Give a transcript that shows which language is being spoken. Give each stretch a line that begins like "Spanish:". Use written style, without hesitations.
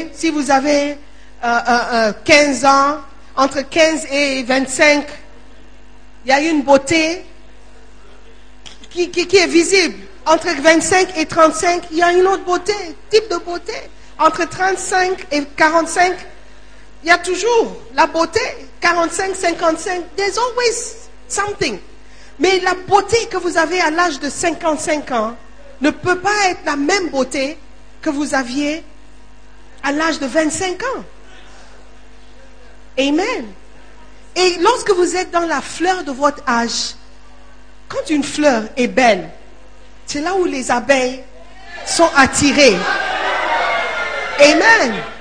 French: Si vous avez 15 ans, entre 15 et 25, il y a une beauté qui est visible. Entre 25 et 35, il y a une autre beauté, type de beauté. Entre 35 et 45, il y a toujours la beauté.
English: 45, 55, there's always something.
French: Mais la beauté que vous avez à l'âge de 55 ans ne peut pas être la même beauté que vous aviez à l'âge de 25 ans. Amen. Et lorsque vous êtes dans la fleur de votre âge, quand une fleur est belle, c'est là où les abeilles sont attirées. Amen.